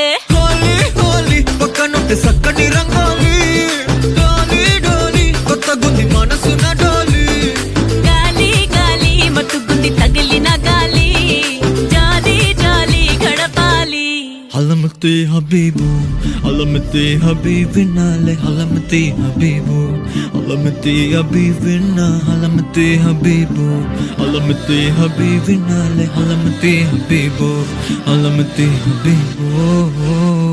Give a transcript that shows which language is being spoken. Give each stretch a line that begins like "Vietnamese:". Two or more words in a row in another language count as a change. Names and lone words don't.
Telugu: హోలీ హోలీ పక్కనుంటే సక్కని రంగోలి డోలి డోలి కొత్త గుంది మనసున డోలి గాలి గాలి మత్తుగుంది తగిలిన గాలి జాలి జాలి గడపాలి
Arabic: علمتي حبيبو علمتي حبيبنا علمتي حبيبو علمتي حبيبنا علمتي حبيبو علمتي حبيبنا علمتي حبيبو علمتي حبيبو